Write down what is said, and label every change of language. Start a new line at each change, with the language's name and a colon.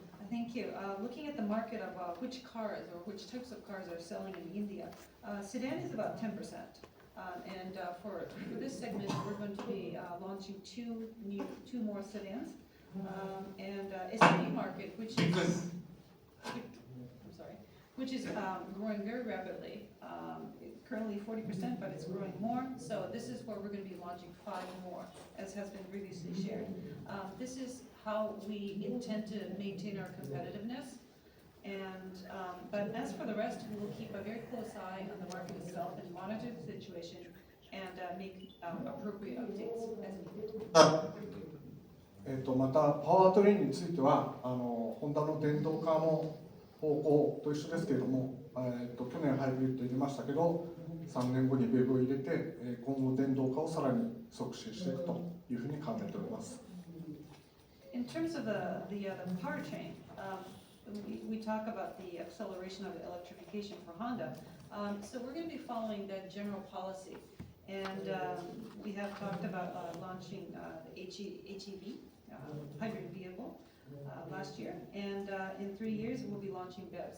English: Thank you. Looking at the market of which cars or which types of cars are selling in India, sedan is about 10%. And for this segment, we're going to be launching two more sedans. And SUV market, which is growing very rapidly. Currently 40%, but it's growing more. So this is where we're going to be launching 5 more, as has been previously shared. This is how we intend to maintain our competitiveness. And but as for the rest, we will keep a very close eye on the market itself and monitor the situation and make appropriate updates as needed.
Japanese: またパワートレインについてはホンダの電動化の方向と一緒ですけれども、去年ハイブリッド入れましたけど、3年後にベブを入れて、今後電動化をさらに促進していくというふうに考えております。
English: In terms of the powertrain, we talk about the acceleration of the electrification for Honda. So we're going to be following that general policy, and we have talked about launching the HEV hybrid vehicle last year, and in 3 years we'll be launching BEV.